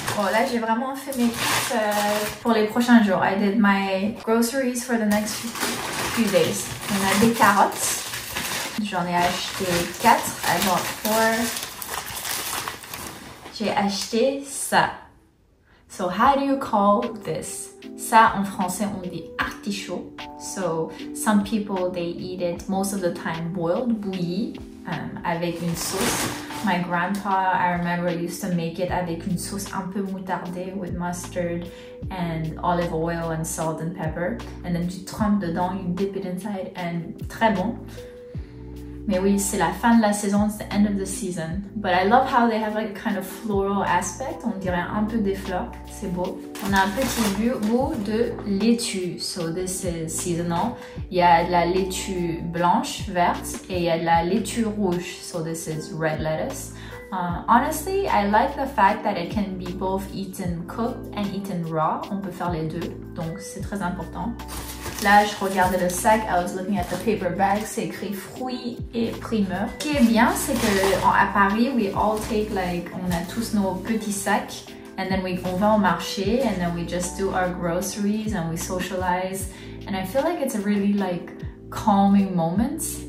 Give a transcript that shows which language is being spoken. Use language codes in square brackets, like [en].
[fr] Bon là j'ai vraiment fait mes courses pour les prochains jours. [en] I did my groceries for the next few days. [fr] On a des carottes, j'en ai acheté 4, [en] I bought 4. [fr] J'ai acheté ça. [en] So how do you call this? [fr] Ça en français on dit artichaut. [en] So some people they eat it most of the time boiled, [fr] bouilli, avec une sauce. [en] My grandpa, I remember, used to make it [fr] avec une sauce un peu moutardée [en] with mustard and olive oil and salt and pepper. And then [fr] tu trempes dedans, [en] you dip it inside and [fr] très bon. Mais oui, c'est la fin de la saison, [en] it's the end of the season. But I love how they have like a kind of floral aspect. [fr] On dirait un peu des fleurs, c'est beau. On a un petit goût de laitue. [en] So this is seasonal. [fr] Il y a de la laitue blanche, verte, et il y a de la laitue rouge. [en] So this is red lettuce. Honestly, I like the fact that it can be both eaten cooked and eaten raw. [fr] On peut faire les deux, donc c'est très important. Là, je regardais le sac, [en] I was looking at the paper bag, [fr] c'est écrit fruits et primeurs. Ce qui est bien, c'est que à Paris, [en] we all take like, [fr] on a tous nos petits sacs, [en] and then [fr] on va au marché, [en] and then we just do our groceries, and we socialize, and I feel like it's a really like calming moment.